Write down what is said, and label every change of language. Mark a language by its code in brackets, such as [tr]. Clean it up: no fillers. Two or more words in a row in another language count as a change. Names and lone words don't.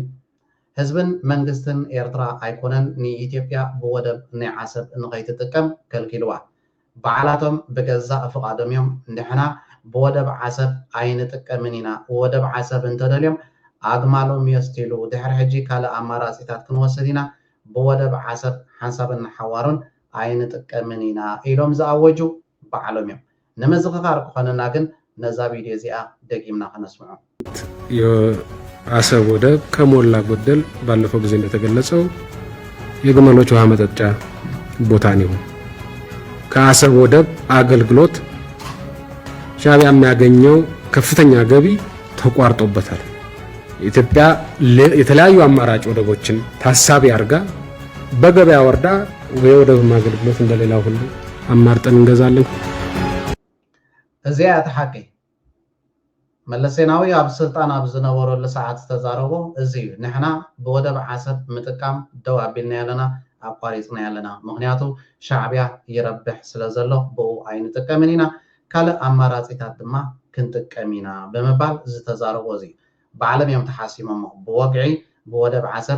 [ti] ህዝብን መንግስትን ኤርትራ ኣይኮነን ንኢትዮጵያ ብወደብ ናይ ዓሰብ ንኸይትጥቀም ከልኪልዋ። በዓላቶም ብገዛእ ፍቃዶም እዮም ንሕና ብወደብ ዓሰብ ኣይንጥቀምን ኢና፣ ወደብ ዓሰብ እንተደልዮም ኣግማሎም የስቲሉ ድሕሪ ሕጂ ካልእ ኣማራፂታት ክንወስድ ኢና፣ ብወደብ ዓሰብ ሓንሳብን ሓዋሩን ኣይንጥቀምን ኢና ኢሎም ዝኣወጁ በዓሎም እዮም። ንምዝኽኻር ክኾነና ግን ነዛ ቪድዮ እዚኣ ደቂምና ክነስምዖ። [am] የአሰብ ወደብ ከሞላ ጎደል ባለፈው ጊዜ እንደተገለጸው የግመሎች ውሃ መጠጫ ቦታ ነው። ከአሰብ ወደብ አገልግሎት ሻዕቢያ የሚያገኘው ከፍተኛ ገቢ ተቋርጦበታል። ኢትዮጵያ የተለያዩ አማራጭ ወደቦችን ታሳቢ አድርጋ በገበያ ወርዳ ወደብ አገልግሎት እንደሌላው ሁሉ አማርጠን እንገዛለን። [ti] እዚያ ተሓቂ መለስ ዜናዊ ኣብ ስልጣን ኣብ ዝነበረሉ ሰዓት ዝተዛረቦ እዚ እዩ። ንሕና ብወደብ ዓሰብ ምጥቃም ደው ኣቢልና ያለና ኣቋሪፅና ያለና፣ ምክንያቱ ሻዕቢያ ይረብሕ ስለ ዘሎ ብኡ ኣይንጥቀምን ኢና፣ ካልእ ኣማራፂታት ድማ ክንጥቀም ኢና ብምባል ዝተዛረቦ እዚ እዩ። ብዓለም እዮም ተሓሲሞሞ ብወግዒ ብወደብ ዓሰብ